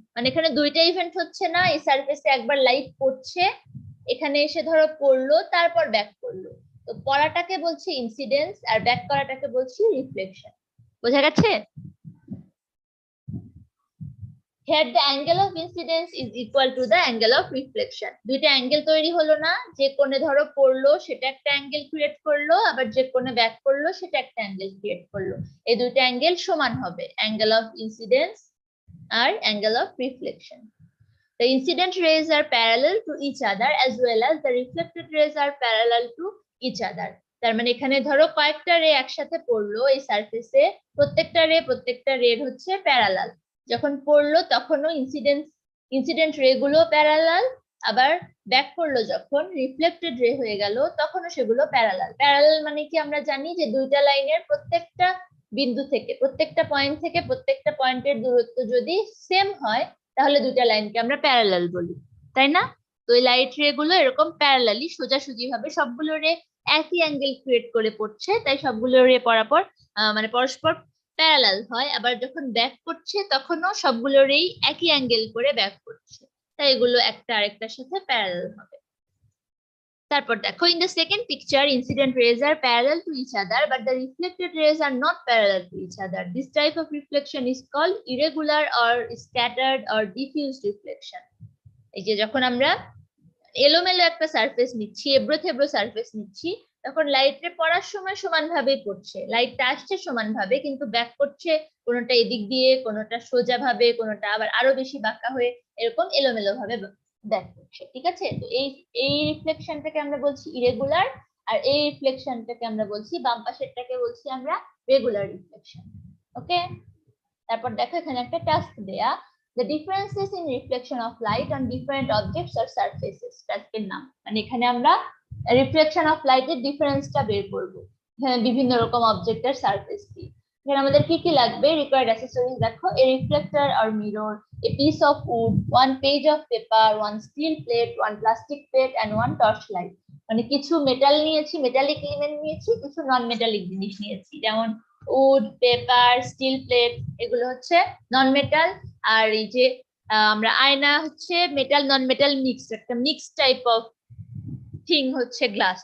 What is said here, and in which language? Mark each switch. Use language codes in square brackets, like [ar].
[bn] মানে এখানে দুইটা ইভেন্ট হচ্ছে না, এই সারফেসে একবার লাইট পড়ছে, এখানে এসে ধরো পড়লো তারপর ব্যাক করলো, তো পড়াটাকে বলছি ইনসিডেন্স আর ব্যাক করাটাকে বলছি রিফ্লেকশন। বোঝা গেছে? [en] Here the angle of incidence is equal to the angle of reflection. [bn] দুইটা অ্যাঙ্গেল তৈরি হলো না, যে কোণে ধরো পড়লো সেটা একটা অ্যাঙ্গেল ক্রিয়েট করলো, আবার যে কোণে ব্যাক করলো সেটা একটা অ্যাঙ্গেল ক্রিয়েট করলো। এই দুইটা অ্যাঙ্গেল সমান হবে, angle of incidence আর angle of reflection. [en] The incident rays are parallel to each other as well as the reflected rays are parallel to each other. [bn] তার মানে এখানে ধরো কয়েকটা রে একসাথে পড়লো এই সারফেসে, প্রত্যেকটা রে হচ্ছে প্যারালাল। যখন পড়লো তখনও ইনসিডেন্ট রে গুলো প্যারালাল, আবার ব্যাক করলো যখন রিফ্লেক্টেড রে হয়ে গেল তখনও সেগুলো প্যারালাল। প্যারালাল মানে কি আমরা জানি যে দুইটা লাইনের প্রত্যেকটা বিন্দু থেকে, প্রত্যেকটা পয়েন্ট থেকে প্রত্যেকটা পয়েন্টের দূরত্ব যদি সেম হয় তাহলে দুইটা লাইনকে আমরা প্যারালাল বলি, তাই না? তো এই লাইট রে গুলো এরকম প্যারালালি সোজাসুজি ভাবে সবগুলো রে একই অ্যাঙ্গেল ক্রিয়েট করে পড়ছে, তাই সবগুলো রে পরপর মানে পরস্পর প্যারালাল হয়। আবার যখন ব্যাক করছে তখনও সবগুলো রেই একই অ্যাঙ্গেল করে ব্যাক করছে, তাই এগুলো একটা আরেকটার সাথে প্যারালাল হবে। তারপর দেখো, [en] in the second picture incident rays are parallel to each other but the reflected rays are not parallel to each other. This type of reflection is called irregular or scattered or diffused reflection. [bn] এই যে যখন আমরা এলোমেলো একটা surface নিচ্ছি, এবড়ো থেবড়ো surface নিচ্ছি, তখন লাইটে পড়ার সময় সমানভাবে পড়ছে, লাইটটা আসছে সমানভাবে, কিন্তু ব্যাক করছে কোনোটা এদিক দিয়ে, কোনোটা সোজা ভাবে, কোনোটা আবার আরো বেশি বাঁকা হয়ে, এরকম এলোমেলো ভাবে ব্যাক করছে। ঠিক আছে, তো এই রিফ্লেকশনটাকে আমরা বলছি ইরেগুলার, আর এই রিফ্লেকশনটাকে আমরা বলছি, বাম পাশেরটাকে বলছি আমরা রেগুলার রিফ্লেকশন। ওকে, তারপর দেখো এখানে একটা টাস্ক দেয়া, [en] the differences in reflection of light on different objects or surfaces. [bn] টাস্কের নাম, মানে এখানে আমরা রিফ্লেকশন অফ লাইটের ডিফারেন্সটা বের করব বিভিন্ন রকম অবজেক্টের সারফেস দিয়ে। এখানে আমাদের কি কি লাগবে, রিকোয়ার্ড অ্যাক্সেসরিজ দেখো, [en] a reflector or mirror, a piece of wood, one page of paper, one steel plate, one plastic plate and one torch light. [bn] মানে কিছু মেটাল নিয়েছি, মেটালিক এলিমেন্ট নিয়েছি, কিছু নন মেটালিক জিনিস নিয়েছি, যেমন উড, পেপার, স্টিল প্লেট, এগুলো হচ্ছে নন মেটাল। আর এই যে আমরা আয়না হচ্ছে মেটাল নন মেটাল মিক্স, একটা মিক্স টাইপ অফ থিং হচ্ছে গ্লাস।